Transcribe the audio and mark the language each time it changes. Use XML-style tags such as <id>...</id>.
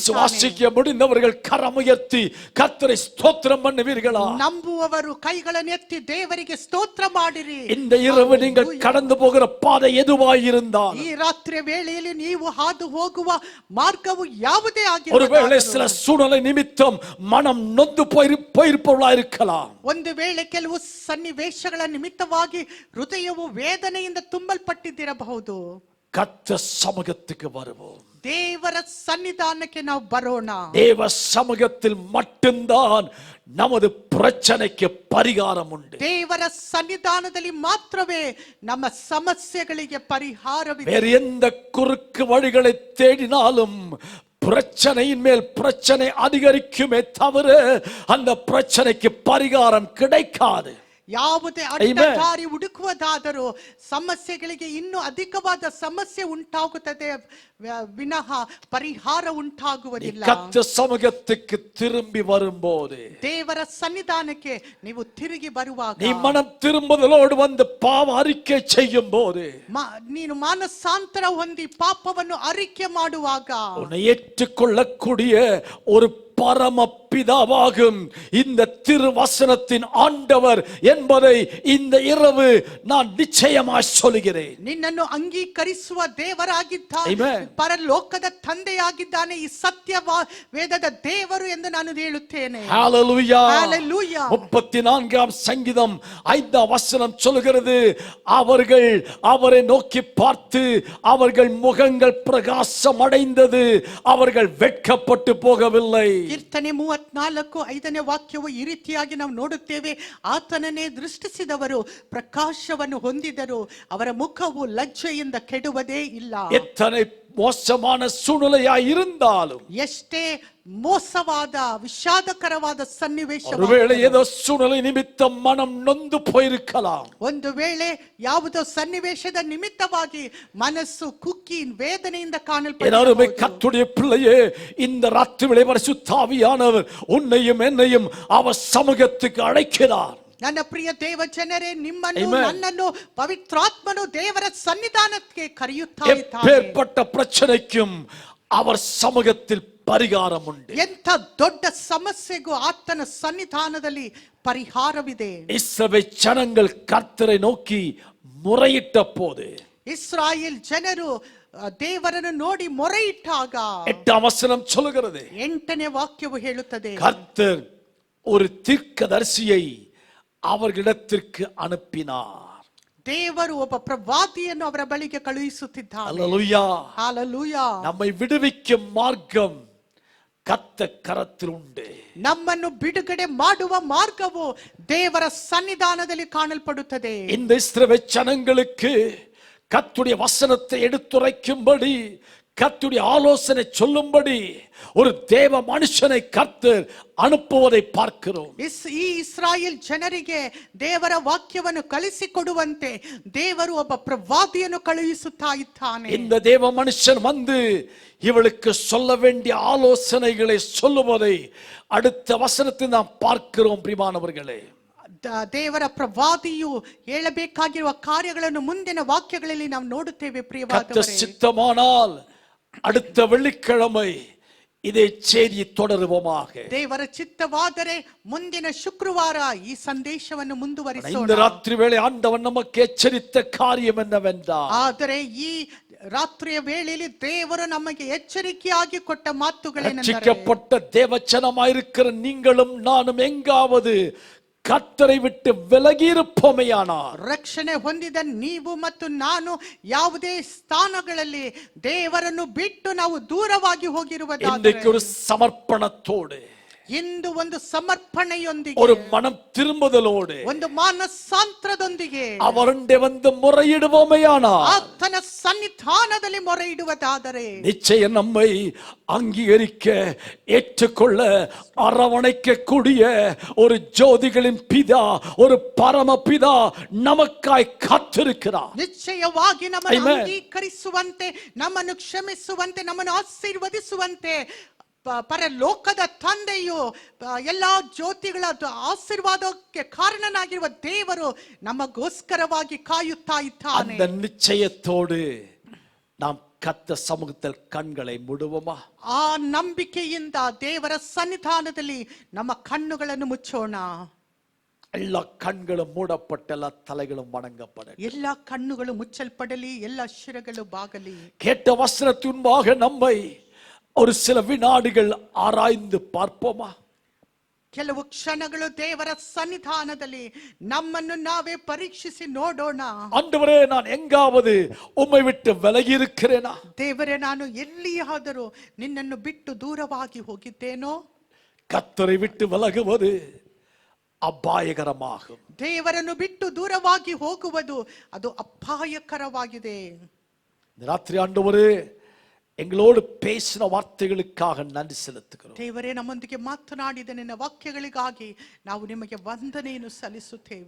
<ta>விசுவாசிக்க முடிந்தவர்கள் கரமுயர்த்தி கர்த்தரை ஸ்தோத்திரம் பண்ணுவீர்களா?</ta> <kn>ನಂಬುವವರು ಕೈಗಳನ್ನು ಎತ್ತಿ ದೇವರಿಗೆ ಸ್ತೋತ್ರ ಮಾಡಿರಿ.</kn> <ta>இந்த இரவு நீங்கள் கடந்து போகிற பாதை எதுவாயிருந்தால்,</ta> <kn>ಈ ರಾತ್ರಿ ವೇಳೆಯಲ್ಲಿ ನೀವು ಹಾದು ಹೋಗುವ ಮಾರ್ಗವು ಯಾವುದೇ</kn> <ta>ஒருவேளை</ta> <kn>ಆಗಿರಬಹುದು,</kn> <ta>சில சூழ்நிலை நிமித்தம் மனம் நொந்து போயிருப்பவர்களா இருக்கலாம்.</ta> <kn>ಒಂದು ವೇಳೆ ಕೆಲವು ಸನ್ನಿವೇಶಗಳ ನಿಮಿತ್ತವಾಗಿ ಹೃದಯವು ವೇದನೆಯಿಂದ ತುಂಬಲ್ಪಟ್ಟಿದ್ದಿರಬಹುದು.</kn> <ta>கர்த்தர் சமூகத்துக்கு வருவோம்.</ta> <kn>ದೇವರ ಸನ್ನಿಧಾನಕ್ಕೆ ನಾವು ಬರೋಣ.</kn> <ta>தேவ சமூகத்தில் மட்டும்தான் நமது பிரச்சனைக்கு பரிகாரம் உண்டு.</ta> <kn>ದೇವರ ಸನ್ನಿಧಾನದಲ್ಲಿ ಮಾತ್ರವೇ ನಮ್ಮ ಸಮಸ್ಯೆಗಳಿಗೆ ಪರಿಹಾರವಿದೆ.</kn> <ta>வேறு எந்த குறுக்கு வழிகளை தேடினாலும் பிரச்சனையின் மேல் பிரச்சனை அதிகரிக்குமே தவிர அந்த பிரச்சனைக்கு பரிகாரம் கிடைக்காது.</ta> <kn>ಯಾವುದೇ ಅಡ್ಡದಾರಿ ಹುಡುಕುವುದಾದರೂ ಸಮಸ್ಯೆಗಳಿಗೆ ಇನ್ನೂ ಅಧಿಕವಾದ ಸಮಸ್ಯೆ ಉಂಟಾಗುತ್ತದೆ ವಿನಃ ಪರಿಹಾರ ಉಂಟಾಗುವುದಿಲ್ಲ.</kn> <ta>கர்த்தர் சமூகத்துக்கு திரும்பி வரும்போது,</ta> <kn>ದೇವರ ಸನ್ನಿಧಾನಕ್ಕೆ ನೀವು ತಿರುಗಿ ಬರುವಾಗ,</kn> <ta>நீ மனம் திரும்புதலோடு வந்து பாவ அறிக்கை செய்யும் போது,</ta> <kn>ನೀನು ಮಾನಸಾಂತರ ಹೊಂದಿ ಪಾಪವನ್ನು ಅರಿಕೆ ಮಾಡುವಾಗ,</kn> <ta>உன்னை ஏற்றுக்கொள்ளக்கூடிய ஒரு பரம பிதாவாகும் இந்த திருவசனத்தின் ஆண்டவர் என்பதை இந்த இரவு நான் நிச்சயமாய் சொல்கிறேன்.</ta> <kn>ನಿನ್ನನ್ನು ಅಂಗೀಕರಿಸುವ ದೇವರಾಗಿದ್ದಾನೆ,</kn> <en>Amen.</en> <kn>ಪರಲೋಕದ ತಂದೆಯಾಗಿದ್ದಾನೆ ಈ ಸತ್ಯ ವೇದದ ದೇವರು ಎಂದು ನಾನು ಹೇಳುತ್ತೇನೆ.</kn> <en>ஹalleluya. Hallelujah.</en> <ta>34ஆம் சங்கீதம் 5ஆம் வசனம் சொல்கிறது, அவர்கள் அவரை நோக்கி பார்த்து அவர்கள் முகங்கள் பிரகாசம் அடைந்தது, அவர்கள் வெட்கப்பட்டு போகவில்லை.</ta> <kn>ಕೀರ್ತನೆ 34:5ನೇ ವಾಕ್ಯವು ಈ ರೀತಿಯಾಗಿ ನಾವು ನೋಡುತ್ತೇವೆ, ಆತನನ್ನೇ ದೃಷ್ಟಿಸಿದವರು ಪ್ರಕಾಶವನ್ನು ಹೊಂದಿದರು, ಅವರ ಮುಖವು ಲಜ್ಜೆಯಿಂದ ಕೆಡುವುದೇ ಇಲ್ಲ.</kn> <ta>எத்தனை மோசமான சூழ்நிலையாய் இருந்தாலும்,</ta> <kn>ಎಷ್ಟೇ ಮೋಸವಾದ ವಿಷಾದಕರವಾದ ಸನ್ನಿವೇಶ,</kn> <ta>ஒருவேளை ஏதோ சூழ்நிலை நிமித்தம் மனம் நொந்து போயிருக்கலாம்,</ta> <kn>ಒಂದು ವೇಳೆ ಯಾವುದೋ ಸನ್ನಿವೇಶದ ನಿಮಿತ್ತವಾಗಿ ಮನಸ್ಸು ಕುಕ್ಕಿ ವೇದನೆಯಿಂದ</kn> <ta>எல்லாருமே</ta> <kn>ಕಾಣಲ್ಪಡುತ್ತದೆ.</kn> <ta>கர்த்தருடைய பிள்ளையே, இந்த ராத்திரிவேளை பரிசுத்த ஆவியானவர் உன்னையும் என்னையும் அவர் சமூகத்துக்கு அழைக்கிறார்.</ta> <kn>ನನ್ನ ಪ್ರಿಯ ದೇವ ಜನರೇ, ನಿಮ್ಮನ್ನು</kn> <en>Amen.</en> <kn>ನನ್ನನ್ನು ಪವಿತ್ರಾತ್ಮನು ದೇವರ ಸನ್ನಿಧಾನಕ್ಕೆ ಕರೆಯುತ್ತಾ ಇದ್ದಾನೆ.</kn> <ta>எப்பேற்பட்ட பிரச்சனைக்கும் அவர் சமூகத்தில் பரிகாரம் உண்டு.</ta> <kn>ಎಂಥ ದೊಡ್ಡ ಸಮಸ್ಯೆಗೂ ಆತನ ಸನ್ನಿಧಾನದಲ್ಲಿ ಪರಿಹಾರವಿದೆ.</kn> <ta>இஸ்ரவேல் ஜனங்கள் கர்த்தரை நோக்கி முறையிட்ட போது,</ta> <kn>ಇಸ್ರಾಯೇಲ್ ಜನರು ದೇವರನ್ನು ನೋಡಿ ಮೊರೆಯಿಟ್ಟಾಗ</kn> <ta>8ஆம் வசனம் சொல்லுகிறது,</ta> <kn>8ನೇ ವಾಕ್ಯವು ಹೇಳುತ್ತದೆ,</kn> <ta>கர்த்தர் ஒரு தீர்க்கதரிசியை அவர்களிடத்திற்கு அனுப்பினார்.</ta> <kn>ದೇವರು ಒಬ್ಬ ಪ್ರವಾದಿಯನ್ನು ಅವರ ಬಳಿಗೆ ಕಳುಹಿಸುತ್ತಿದ್ದಾನೆ.</kn> <ta>அல்லேலூயா.</ta> <kn>ಹಾಲೆಲೂಯಾ.</kn> <ta>நம்மை விடுவிக்கும் மார்க்கம் கர்த்தர் கரத்தில் உண்டு.</ta> <kn>ನಮ್ಮನ್ನು ಬಿಡುಗಡೆ ಮಾಡುವ ಮಾರ್ಗವು ದೇವರ ಸನ್ನಿಧಾನದಲ್ಲಿ ಕಾಣಲ್ಪಡುತ್ತದೆ.</kn> <ta>இந்த இஸ்ரவேல் ஜனங்களுக்கு கர்த்தருடைய வசனத்தை எடுத்துரைக்கும்படி, கர்த்தருடைய ஆலோசனை சொல்லும்படி ஒரு தேவ மனுஷனை கர்த்தர் அனுப்புவதை பார்க்கிறோம்.</ta> <kn>ಈ ಇಸ್ರಾಯೇಲ್ ಜನರಿಗೆ ದೇವರ ವಾಕ್ಯವನ್ನು ಕಲಿಸಿಕೊಡುವಂತೆ ದೇವರು ಒಬ್ಬ ಪ್ರವಾದಿಯನ್ನು ಕಳುಹಿಸುತ್ತಾ ಇದ್ದಾನೆ.</kn> <ta>இந்த தேவ மனுஷன் வந்து இவளுக்கு சொல்ல வேண்டிய ஆலோசனைகளை சொல்லுவதை அடுத்த வசனத்தில் நாம் பார்க்கிறோம். பிரியமானவர்களே,</ta> <kn>ದೇವರ ಪ್ರವಾದಿಯು ಹೇಳಬೇಕಾಗಿರುವ ಕಾರ್ಯಗಳನ್ನು ಮುಂದಿನ ವಾಕ್ಯಗಳಲ್ಲಿ ನಾವು ನೋಡುತ್ತೇವೆ.</kn> <ta>கர்த்தர்</ta> <kn>ಪ್ರಿಯವಾದವರೇ,</kn> <ta>சித்தமானால் அடுத்த வெள்ளிக்கிழமை இதை செய்தி தொடருவோமாக.</ta> <kn>ದೇವರ ಚಿತ್ತವಾದರೆ ಮುಂದಿನ ಶುಕ್ರವಾರ ಈ ಸಂದೇಶವನ್ನು</kn> <ta>இந்த</ta> <kn>ಮುಂದುವರಿಸೋಣ.</kn> <ta>ராத்திரி வேளை ஆண்டவன் நமக்கு எச்சரித்த காரியம் என்னவென்றால்,</ta> <kn>ಆದರೆ ಈ ರಾತ್ರಿಯ ವೇಳೆಯಲ್ಲಿ ದೇವರು ನಮಗೆ ಎಚ್ಚರಿಕೆಯಾಗಿ ಕೊಟ್ಟ ಮಾತುಗಳೇನೆಂದರೆ,</kn> <ta>ரட்சிக்கப்பட்ட தேவச்சனமாயிருக்கிற நீங்களும் நானும் எங்காவது கர்த்தரை விட்டு விலகி இருப்போமேயானார்,</ta> <kn>ರಕ್ಷಣೆ ಹೊಂದಿದ ನೀವು ಮತ್ತು ನಾನು ಯಾವುದೇ ಸ್ಥಾನಗಳಲ್ಲಿ ದೇವರನ್ನು ಬಿಟ್ಟು ನಾವು ದೂರವಾಗಿ ಹೋಗಿರುವುದಾದರೆ,</kn> <ta>இன்றைக்கு ஒரு சமர்ப்பணத்தோடு,</ta> <kn>ಇಂದು ಒಂದು ಸಮರ್ಪಣೆಯೊಂದಿಗೆ,</kn> <ta>ஒரு மனம் திரும்புதலோடு</ta> <kn>ಒಂದು ಮಾನಸಾಂತರದೊಂದಿಗೆ</kn> <ta>அவருடைய வந்து முறையிடுவோமையானார்,</ta> <kn>ಆತನ ಸನ್ನಿಧಾನದಲ್ಲಿ ಮೊರೆ ಇಡುವುದಾದರೆ</kn> <ta>நிச்சயம் நம்மை அங்கீகரிக்க, ஏற்றுக்கொள்ள, அரவணைக்க கூடிய ஒரு ஜோதிகளின் பிதா, ஒரு பரமபிதா நமக்காய் காத்திருக்கிறார்.</ta> <kn>ನಿಶ್ಚಯವಾಗಿ ನಮ್ಮನ್ನು</kn> <en>Amen.</en> <kn>ಅಂಗೀಕರಿಸುವಂತೆ, ನಮ್ಮನ್ನು ಕ್ಷಮಿಸುವಂತೆ, ನಮ್ಮನ್ನು ಆಶೀರ್ವದಿಸುವಂತೆ ಪರಲೋಕದ ತಂದೆಯು ಎಲ್ಲಾ ಜ್ಯೋತಿಗಳ ಆಶೀರ್ವಾದಕ್ಕೆ ಕಾರಣನಾಗಿರುವ ದೇವರು ನಮಗೋಸ್ಕರವಾಗಿ ಕಾಯುತ್ತಾ ಇದ್ದಾನೆ.</kn> <ta>அந்த நிச்சயத்தோடு நாம் கர்த்தர் சமூகத்தில் கண்களை மூடுவோமா?</ta> <kn>ಆ ನಂಬಿಕೆಯಿಂದ ದೇವರ ಸನ್ನಿಧಾನದಲ್ಲಿ ನಮ್ಮ ಕಣ್ಣುಗಳನ್ನು ಮುಚ್ಚೋಣ.</kn> <ta>எல்லா கண்களும் மூடப்பட்ட எல்லா தலைகளும் வணங்கப்பட,</ta> <kn>ಎಲ್ಲಾ ಕಣ್ಣುಗಳು ಮುಚ್ಚಲ್ಪಡಲಿ, ಎಲ್ಲ ಶಿರಗಳು ಬಾಗಲಿ.</kn> <ta>கேட்ட வசனத்தின்பாக நம்மை ஒரு சில வினாடிகள் ஆராய்ந்து பார்ப்போமா?</ta> <kn>ಕೆಲವು ಕ್ಷಣಗಳು ದೇವರ ಸನ್ನಿಧಾನದಲ್ಲಿ ನಮ್ಮನ್ನು ನಾವೇ ಪರೀಕ್ಷಿಸಿ ನೋಡೋಣ.</kn> <ta>ஆண்டவரே, நான் எங்காவது உம்மை விட்டு விலகி இருக்கிறேனா?</ta> <kn>ದೇವರೇ, ನಾನು ಎಲ್ಲಿಯಾದರೂ ನಿನ್ನನ್ನು ಬಿಟ್ಟು ದೂರವಾಗಿ ಹೋಗಿದ್ದೇನೋ?</kn> <ta>கர்த்தரை விட்டு விலகுவது அபாயகரமாகும்.</ta> <kn>ದೇವರನ್ನು ಬಿಟ್ಟು ದೂರವಾಗಿ ಹೋಗುವುದು ಅದು ಅಪಾಯಕರವಾಗಿದೆ.</kn> <ta>இந்த ராத்திரி ஆண்டவரே, எங்களோடு பேசின வார்த்தைகளுக்காக நன்றி செலுத்துகிறோம்.</ta> <kn>ದೇವರೇ, ನಮ್ಮೊಂದಿಗೆ ಮಾತನಾಡಿದ ನಿನ್ನ ವಾಕ್ಯಗಳಿಗಾಗಿ ನಾವು ನಿಮಗೆ ವಂದನೆಯನ್ನು ಸಲ್ಲಿಸುತ್ತೇವೆ.</kn>